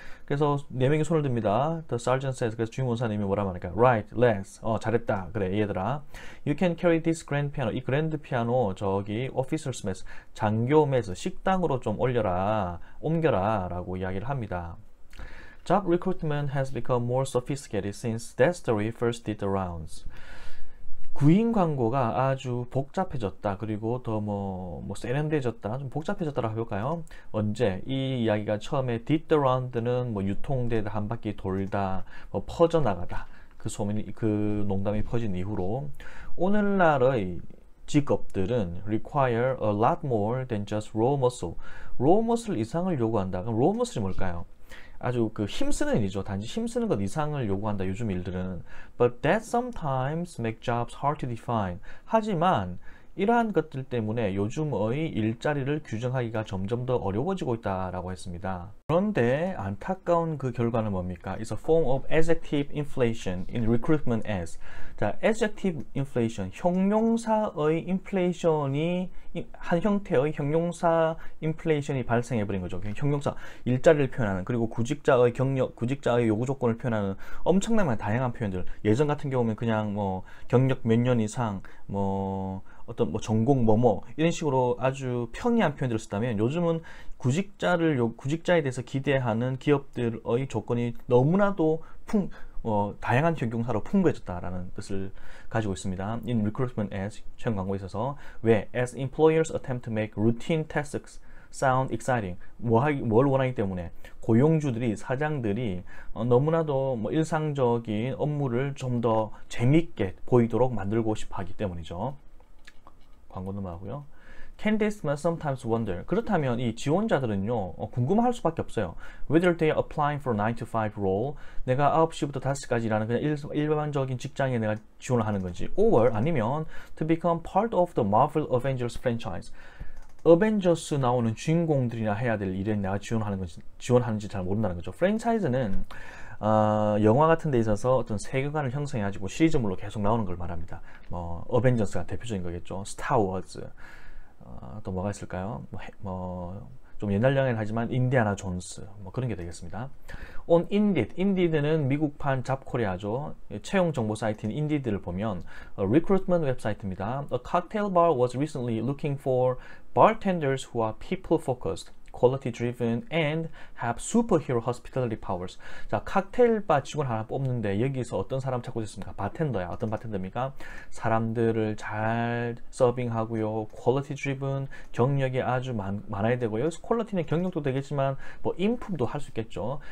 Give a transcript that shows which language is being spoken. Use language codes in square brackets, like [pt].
[ko] 그래서 4명이 손을 듭니다. [en] The sergeant says. [ko] 그래서 주임원사님이 뭐라 말할까? [en] Right, let's. [ko] 잘했다. 그래, 얘들아. [en] You can carry this grand piano. [ko] 이 그랜드 피아노 저기 [en] officers mess, [ko] 장교 메스, 식당으로 좀 옮겨라 라고 이야기를 합니다. [en] Job recruitment has become more sophisticated since that story first did the rounds. [ko] 구인 광고가 아주 복잡해졌다. 그리고 더 세련돼졌다. 좀 복잡해졌다라고 해볼까요? 언제? 이 이야기가 처음에 [en] did the round [ko] 는 유통되다, 한 바퀴 돌다, 퍼져나가다. 그 소문이, 그 농담이 퍼진 이후로 오늘날의 직업들은 [en] require a lot more than just raw muscle. [ko] raw muscle 이상을 요구한다. 그럼 raw muscle이 뭘까요? 아주 그 힘쓰는 일이죠. 단지 힘쓰는 것 이상을 요구한다. 요즘 일들은. [en] But that sometimes make jobs hard to define. [ko] 하지만 이러한 것들 때문에 요즘의 일자리를 규정하기가 점점 더 어려워지고 있다라고 했습니다. 그런데 안타까운 그 결과는 뭡니까? [en] It's a form of adjective inflation in recruitment as. [ko] 자, adjective inflation, 형용사의 인플레이션이 한 형태의 형용사 인플레이션이 발생해버린 거죠. 형용사, 일자리를 표현하는, 그리고 구직자의 경력, 구직자의 요구 조건을 표현하는 엄청나게 다양한 표현들. 예전 같은 경우는 그냥 경력 몇 년 이상, 어떤 전공 이런 식으로 아주 평이한 표현들을 쓰다면 요즘은 구직자에 대해서 기대하는 기업들의 조건이 너무나도 다양한 형용사로 풍부해졌다라는 뜻을 가지고 있습니다. [en] In recruitment as [ko] 채용 광고에 있어서 왜 [en] as employers attempt to make routine tasks sound exciting. [ko] 뭘 원하기 때문에 고용주들이, 사장들이 너무나도 일상적인 업무를 좀 더 재미있게 보이도록 만들고 싶어 하기 때문이죠. 광고 넘어가고요. [en] Candidates must sometimes wonder. [ko] 그렇다면 이 지원자들은요, 궁금할 수밖에 없어요. [en] Whether they are applying for a 9 to 5 role, [ko] 내가 9시부터 5시까지 일하는 그냥 일반적인 직장에 내가 지원을 하는 건지, [en] or [ko] 아니면 [en] to become part of the Marvel Avengers franchise. [ko] 어벤져스 나오는 주인공들이나 해야 될 일에 내가 지원하는지 잘 모른다는 거죠. 프랜차이즈는 영화 같은 데 있어서 어떤 세계관을 형성해가지고 시리즈물로 계속 나오는 걸 말합니다. 어벤져스가 대표적인 거겠죠. 스타워즈. 또 뭐가 있을까요? 좀 옛날 영화긴 하지만 인디아나 존스. 그런 게 되겠습니다. [en] On Indeed. [ko] Indeed는 미국판 잡코리아죠. 채용 정보 사이트인 Indeed를 보면 recruitment 웹사이트입니다. [en] A cocktail bar was recently looking for bartenders who are people focused, quality driven, and have superhero hospitality powers. [ko] 자, 칵테일바 직원 하나 뽑는데 여기서 어떤 사람 찾고 있습니까? 바텐더야. 어떤 바텐더입니까? 사람들을 잘 서빙하고요. quality driven, 경력이 아주 많아야 되고요. 여기서 퀄리티는 경력도 되겠지만 인품도 할 수 있겠죠.